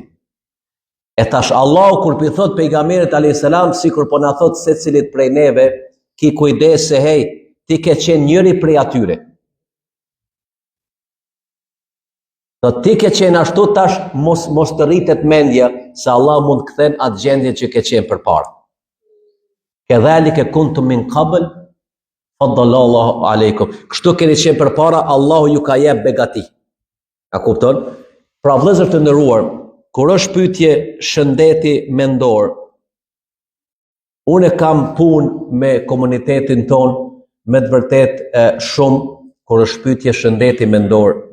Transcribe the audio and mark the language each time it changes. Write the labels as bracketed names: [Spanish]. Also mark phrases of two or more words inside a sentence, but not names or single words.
[Albanian] E tash Allahu kur pi thot pejgamberit [Arabic] عليه السلام, [Albanian] sikur po na thot secilit prej neve, ki kujdes se hey, ti ke qenë njëri prej atyre. Do ti ke qenë ashtu tash mos të rritet mendja se Allah mund të kthen atë gjendje që ke qenë përpara. [Arabic] كذلك كنتم من قبل فضل الله عليكم. [Albanian] Kështu keni qenë përpara, Allahu ju ka jep begati. A kupton? Pra vëllezër të nderuar, kur është pyetje shëndeti mendor, unë kam punë me komunitetin ton, me të vërtet shumë, kur është pyetje shëndeti mendor.